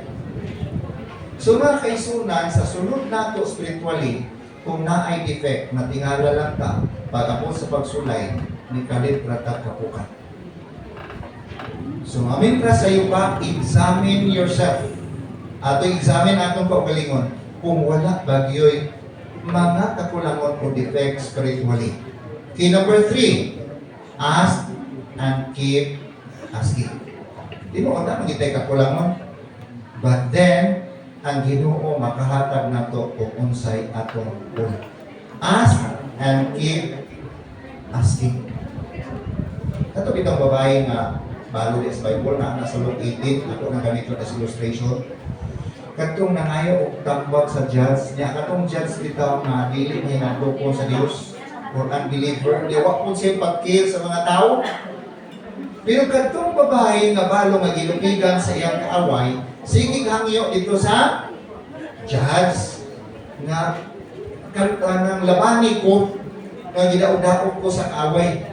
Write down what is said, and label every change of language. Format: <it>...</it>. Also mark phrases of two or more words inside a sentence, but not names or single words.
<ceb>So mga kaisunan sa sunod nato spiritually kung naay defect na tingala lang ta pag sa pagsulay ni kalit rata kapukan. So amin ka sa iyo pa,</ceb> <en>examine yourself.</en> <ceb>Ato examine atong kaugalingon kung wala bagyoy mga kakulangon o defect spiritually.</ceb> <en>Key number 3, ask and keep asking.</en> <ceb>Di mo na magitay kakulangon.</ceb> <en>But then,</en> <ceb>ang Ginoo makahatag nato kung unsay atong una.</ceb> <en>Ask and keep asking.</en> <ceb>Kato bitong babae nga balo sa Bible na nasa Luke 18, ako na ganito</ceb> <en>as illustration.</en> <ceb>Katong nangayo og tambag sa judge niya, katong judge bitaw nga dili niya nagloko sa Dios or unbeliever, di wa po siya pagkill sa mga tao. Pero katong babae nga balo nga gilupigan sa iyang kaaway, sige hangyo dito sa judge nga kanang labani ko nga gidaog-daog ko sa kaaway.</ceb>